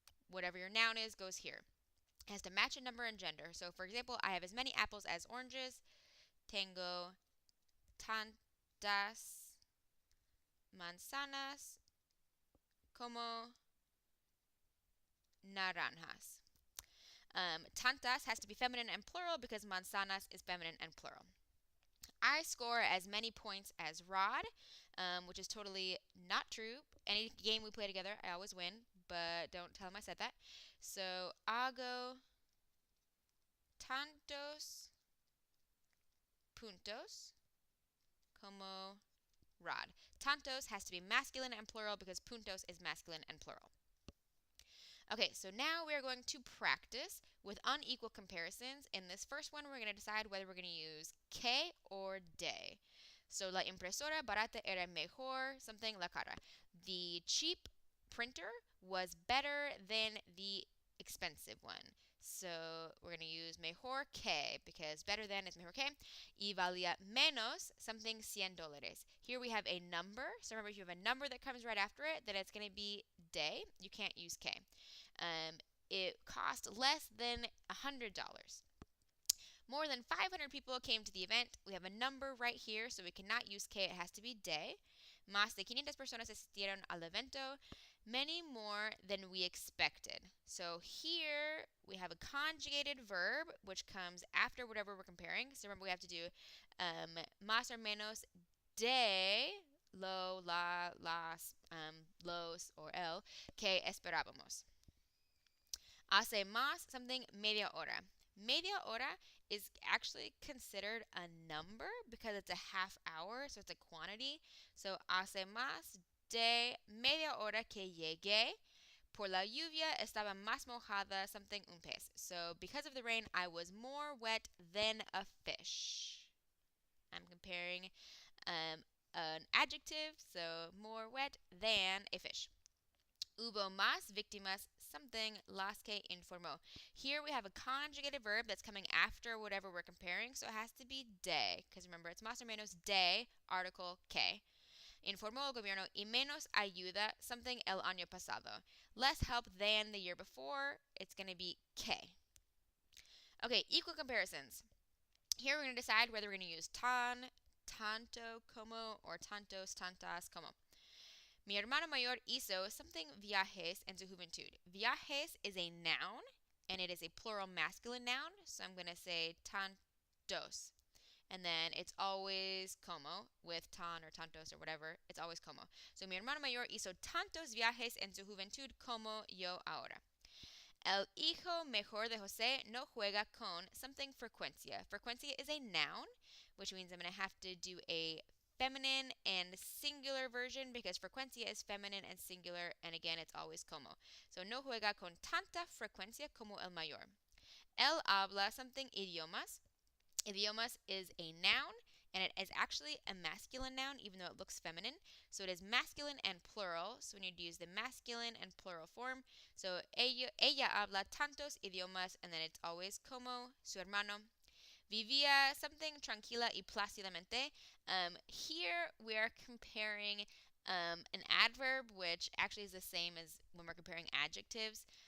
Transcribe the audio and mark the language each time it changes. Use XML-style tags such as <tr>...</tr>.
<en>Whatever your noun is goes here. It has to match in number and gender. So for example, I have as many apples as oranges.</en> <es>Tengo tantas manzanas como naranjas.</es> <en>Tantas has to be feminine and plural because manzanas is feminine and plural. I score as many points as Rod, which is totally not true. Any game we play together, I always win, but don't tell him I said that.</en> <es>So, hago tantos puntos como Rod.</es> <en>Tantos has to be masculine and plural because puntos is masculine and plural. Okay, so now we're going to practice with unequal comparisons. In this first one, we're going to decide whether we're going to use que or de.</en> <es>So, la impresora barata era mejor, something la cara.</es> <en>The cheap printer was better than the expensive one. So, we're going to use mejor que because better than is mejor que. Y valía menos, something $100. Here we have a number. So, remember, if you have a number that comes right after it, then it's going to be de. You can't use que. It cost less than $100. More than 500 people came to the event. We have a number right here, so we cannot use que. It has to be de.</en> <es>Más de 500 personas asistieron al evento.</es> <en>Many more than we expected. So here we have a conjugated verb, which comes after whatever we're comparing. So remember, we have to do más or menos de lo, la, las, los, or el,</en> <es>que esperábamos. Hace más, something media hora.</es> <en>Media hora is actually considered a number because it's a half hour, so it's a quantity.</en> <es>So, hace más de media hora que llegué. Por la lluvia estaba más mojada, something un pez.</es> <en>So, because of the rain, I was more wet than a fish. I'm comparing an adjective, so more wet than a fish.</en> <es>Hubo más víctimas, something las que informó.</es> <en>Here we have a conjugated verb that's coming after whatever we're comparing, so it has to be de, because remember, it's más o menos de, article que.</en> <es>Informó el gobierno y menos ayuda, something el año pasado.</es> <en>Less help than the year before, it's going to be que. Okay, equal comparisons. Here we're going to decide whether we're going to use tan, tanto como, or tantos, tantas como.</en> <es>Mi hermano mayor hizo something viajes en su juventud.</es> <en>Viajes is a noun, and it is a plural masculine noun, so I'm going to say tantos. And then it's always como, with tan or tantos or whatever, it's always como.</en> <es>So, mi hermano mayor hizo tantos viajes en su juventud como yo ahora. El hijo mejor de José no juega con something frecuencia.</es> <en>Frecuencia is a noun, which means I'm going to have to do a feminine and singular version because frecuencia is feminine and singular, and again, it's always como.</en> <es>So, no juega con tanta frecuencia como el mayor. Él habla something idiomas. Idiomas is a noun,</es> <en>and it is actually a masculine noun even though it looks feminine. So it is masculine and plural. So we need to use the masculine and plural form. So</en> <es>ella habla tantos idiomas,</es> <en>and then it's always</en> <es>como su hermano. Vivía</es> <en>something</en> <es>tranquila y plácidamente.</es> <en>Here we are comparing an adverb, which actually is the same as when we're comparing adjectives.</en>